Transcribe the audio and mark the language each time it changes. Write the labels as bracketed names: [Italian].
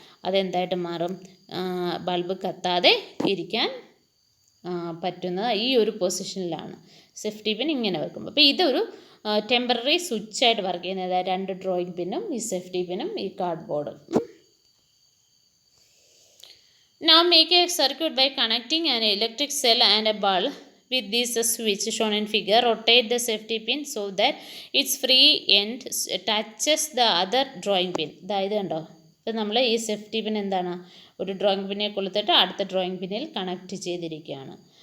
[Malayalam] അതെന്തായിട്ട് മാറും, ബൾബ് കത്താതെ ഇരിക്കാൻ പറ്റുന്ന ഈ ഒരു പൊസിഷനിലാണ് സേഫ്റ്റി പിൻ ഇങ്ങനെ വെക്കുമ്പോൾ. അപ്പോൾ ഇതൊരു ടെമ്പററി സ്വിച്ചായിട്ട് വർക്ക് ചെയ്യുന്നത്. 2 ഡ്രോയിങ് പിന്നും ഈ സേഫ്റ്റി പിന്നും ഈ കാർഡ് ബോർഡും. [English] Now make a circuit by connecting an electric cell and a bulb with this switch shown in figure. Rotate the safety pin so that its free end touches the other drawing pin. [Malayalam] അതായത് കണ്ടോ, ഇപ്പോൾ നമ്മൾ ഈ safety pin എന്താണ്, ഒരു drawing പിന്നെ കൊളുത്തിട്ട് അടുത്ത drawing പിന്നിൽ കണക്ട് ചെയ്തിരിക്കുകയാണ്.